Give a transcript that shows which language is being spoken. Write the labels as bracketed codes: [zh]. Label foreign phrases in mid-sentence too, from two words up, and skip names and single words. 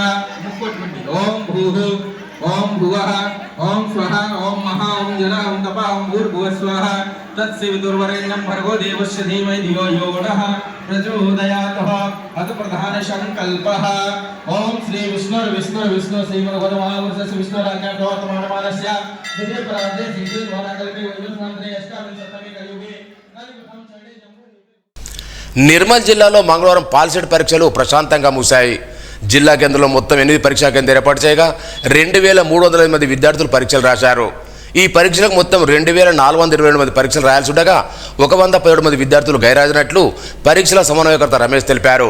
[sa] ओम भूः ओम भुवः ओम स्वः ओम महा ओम जल ओम तप ओम भूर्भुवः स्वः तत्सवितुर्वरेण्यं भर्गो देवस्य धीमहि धियो यो नः प्रचोदयात्। अथ प्रधान संकल्पः ओम श्री विष्णु विष्णु विष्णु श्रीमद्भगवन्महापुरुषस्य विष्णुराज्ञाप्तवर्तमानस्य द्वितीय प्रारब्धे श्री द्वाराकल्पे वैवस्वतन्त्रे अष्टाविंशतमे कलियुगे कलियुगं चण्डे जम्बू। [te] నిర్మల్ జిల్లాలో మంగళవారం పాల్సెట్ పరీక్షలు ప్రశాంతంగా ముగిశాయి. జిల్లా కేంద్రంలో మొత్తం 8 పరీక్షా కేంద్రాలు ఏర్పాటు చేయగా 2300 మంది విద్యార్థులు పరీక్షలు రాశారు. ఈ పరీక్షలకు మొత్తం 2422 మంది పరీక్షలు రాయాల్సి ఉండగా 117 మంది విద్యార్థులు గైరాజైనట్లు పరీక్షల సమన్వయకర్త రమేష్ తెలిపారు.